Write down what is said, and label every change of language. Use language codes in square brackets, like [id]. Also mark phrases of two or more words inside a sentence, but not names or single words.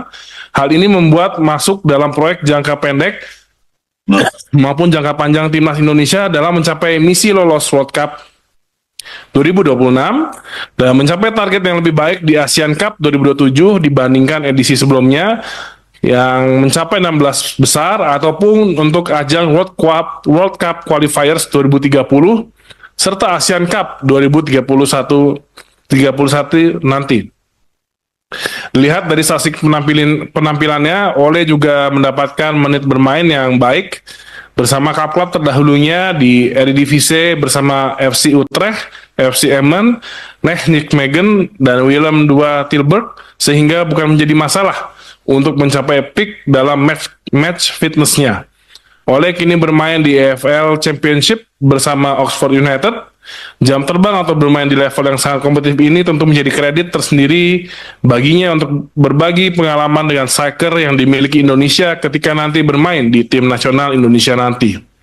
[id] Hal ini membuat masuk dalam proyek jangka pendek maupun jangka panjang timnas Indonesia dalam mencapai misi lolos World Cup 2026 dan mencapai target yang lebih baik di Asian Cup 2027 dibandingkan edisi sebelumnya yang mencapai 16 besar, ataupun untuk ajang World Cup Qualifiers 2030 serta Asian Cup 2031 nanti. Lihat dari statistik penampilannya, Ole juga mendapatkan menit bermain yang baik bersama klub-klub terdahulunya di Eredivisie bersama FC Utrecht, FC Emmen, Nijmegen, dan Willem II Tilburg, sehingga bukan menjadi masalah untuk mencapai peak dalam [en] match fitnessnya. [id] Ole kini bermain di EFL Championship bersama Oxford United. Jam terbang atau bermain di level yang sangat kompetitif ini tentu menjadi kredit tersendiri baginya untuk berbagi pengalaman dengan striker yang dimiliki Indonesia ketika nanti bermain di tim nasional Indonesia nanti.